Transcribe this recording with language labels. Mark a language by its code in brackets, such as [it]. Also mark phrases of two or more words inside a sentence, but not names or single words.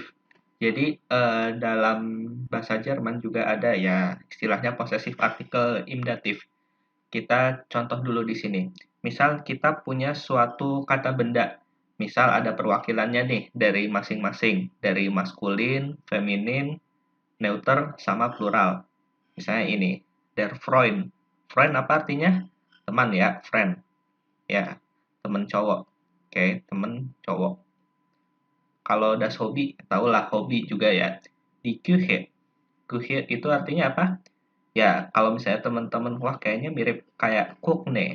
[id] Jadi, dalam bahasa Jerman juga ada ya istilahnya [de] possessive article imdatif. [id] Kita contoh dulu di sini. Misal kita punya suatu kata benda. Misal ada perwakilannya nih dari masing-masing, dari maskulin, feminin, neuter, sama plural. Misalnya ini, [de] der Freund. [id] Freund apa artinya? Teman ya, friend. Ya, teman cowok. Oke, teman cowok. Kalau [de] das hobi, [id] tahulah hobi juga ya. [de] Di Küche. [id] Küche itu artinya apa? Ya, kalau misalnya teman-teman, wah kayaknya mirip kayak cook nih.